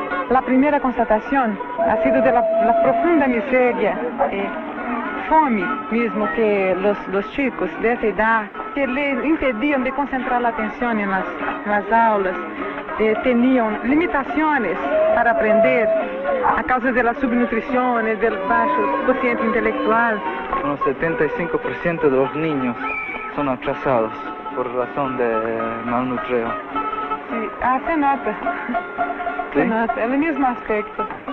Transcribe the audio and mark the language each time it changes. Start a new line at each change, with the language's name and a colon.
Spanish: La primera constatación ha sido de la profunda miseria, fome mismo que los chicos de esa edad, que les impedían de concentrar la atención en las aulas, tenían limitaciones para aprender,
Portuguese: a causa da subnutrição e do baixo quociente intelectual.
Spanish: Unos 75% de los niños son atrasados por razón de malnutrición. Sí, se nota.
Portuguese: Se nota, é o mesmo aspecto.